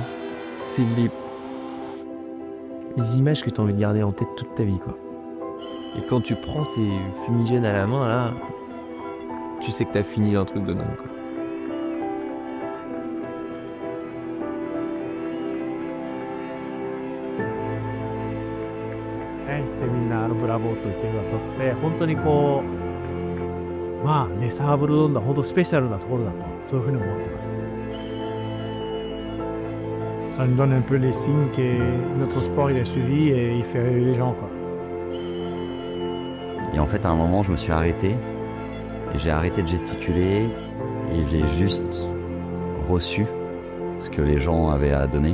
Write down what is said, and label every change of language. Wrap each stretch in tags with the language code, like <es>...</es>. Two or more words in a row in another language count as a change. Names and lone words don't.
<fr>C'est les images que t'as envie de garder en tête toute ta vie, quoi. Et quand tu prends ces fumigènes à la main, là, tu sais que t'as fini un truc de dingue, quoi.</fr> <ja>De みんなブラボーと言ってくださって、本当にこうまあね、サーブルドンダ本当スペシャルなところだと、そういうふうに思ってます。</ja> <fr>Ça nous donne un peu les signes que notre sport il est suivi et il fait rêver les gens, quoi. Et en fait, à un moment, je me suis arrêté. Et j'ai arrêté de gesticuler. Et j'ai juste reçu ce que les gens avaient à donner.</fr>